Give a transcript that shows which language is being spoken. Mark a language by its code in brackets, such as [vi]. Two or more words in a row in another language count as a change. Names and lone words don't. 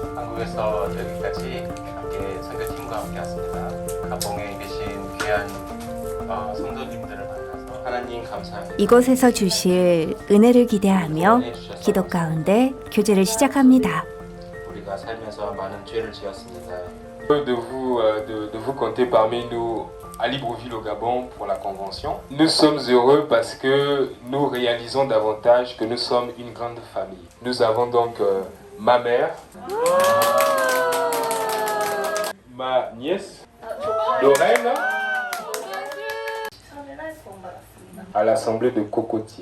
[ko] 한국에서 여기까지 함께 선교팀과 함께 왔습니다. 가봉에 계신 귀한 성도님들을 만나서 하나님 감사합니다. 이곳에서 주실 은혜를 기대하며 기도 가운데 교제를 시작합니다. 우리가 살면서 많은 죄를 지었습니다. [fr] de vous compter parmi nous à Libreville au Gabon pour la convention. Nous sommes heureux parce que nous réalisons davantage que nous sommes une grande famille. Nous avons donc ma mère, ma nièce, Lorraine, à l'assemblée de Cocotier.